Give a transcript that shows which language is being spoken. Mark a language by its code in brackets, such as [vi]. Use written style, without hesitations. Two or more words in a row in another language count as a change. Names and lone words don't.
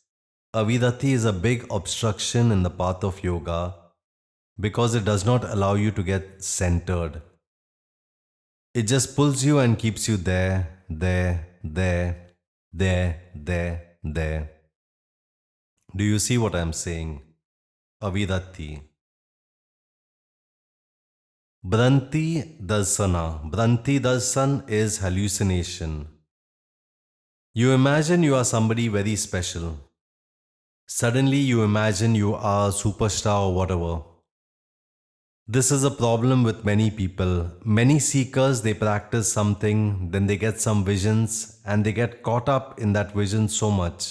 [en] Avidati is a big obstruction in the path of yoga because it does not allow you to get centered. It just pulls you and keeps you there, there, there. Do you see what I'm saying? [sa] Avidati. Bhranti darsana. Bhranti darsan [en] is hallucination. You imagine you are somebody very special. Suddenly you imagine you are a superstar or whatever. This is a problem with many people. Many seekers, they practice something, then they get some visions, and they get caught up in that vision so much.